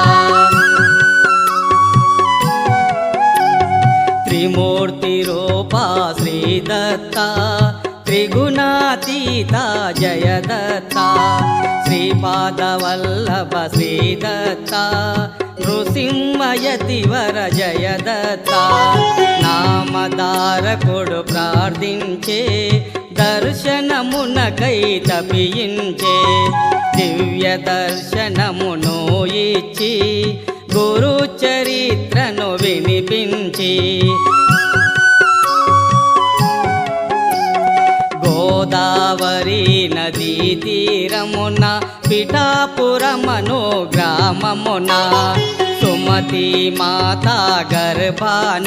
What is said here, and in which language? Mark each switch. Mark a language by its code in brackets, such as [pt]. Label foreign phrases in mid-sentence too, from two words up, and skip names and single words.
[sa] त्रिमूर्ति रूपा श्रीदत्ता त्रिगुणातीता जय दत्ता श्रीपादवल्लभ श्रीदत्ता नृसिंहयतिवर जय दत्ता [te] नामधारकुడు ప్రార్థించే దర్శనమునకై తపించే దివ్య దర్శనమును ఇచ్చి గురు చరిత్రను వినిపించి గోదావరి నదీ తీరమున పిఠాపురమను గ్రామమున సుమతి మాతా గర్భాన